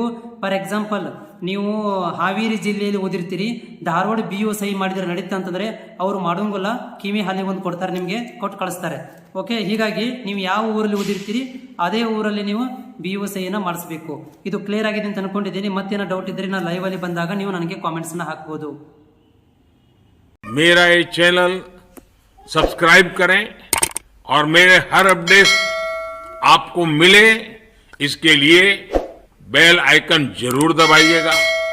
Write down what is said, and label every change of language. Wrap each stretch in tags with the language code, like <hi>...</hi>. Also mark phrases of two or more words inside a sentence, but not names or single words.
<en>for example,</en> <kn>ನೀವು ಹಾವೇರಿ ಜಿಲ್ಲೆಯಲ್ಲಿ ಓದಿರ್ತೀರಿ, ಧಾರವಾಡ BO ಸಹಿ ಮಾಡಿದರೆ ನಡೀತಾ ಅಂತಂದರೆ ಅವರು ಮಾಡೋಂಗಿಲ್ಲ, ಕಿವಿ ಹಾಲಿ ಒಂದು ಕೊಡ್ತಾರೆ, ನಿಮಗೆ ಕೊಟ್ಟು ಕಳಿಸ್ತಾರೆ. ಓಕೆ, ಹೀಗಾಗಿ ನೀವು ಯಾವ ಊರಲ್ಲಿ ಓದಿರ್ತೀರಿ ಅದೇ ಊರಲ್ಲಿ ನೀವು BO ಸಹಿಯನ್ನು ಮಾಡಿಸ್ಬೇಕು. ಇದು ಕ್ಲಿಯರ್ ಆಗಿದೆ ಅಂತ ಅನ್ಕೊಂಡಿದ್ದೀನಿ. ಮತ್ತೇನೋ ಡೌಟ್ ಇದ್ದರೆ ನಾನು ಲೈವಲ್ಲಿ ಬಂದಾಗ ನೀವು ನನಗೆ ಕಾಮೆಂಟ್ಸ್ನ ಹಾಕ್ಬೋದು.</kn> <hi>मेरा ये चैनल सब्सक्राइब करें और मेरे हर अपडेट आपको मिले, इसके लिए</hi> <en>bell icon</en> <hi>जरूर दबाइएगा.</hi>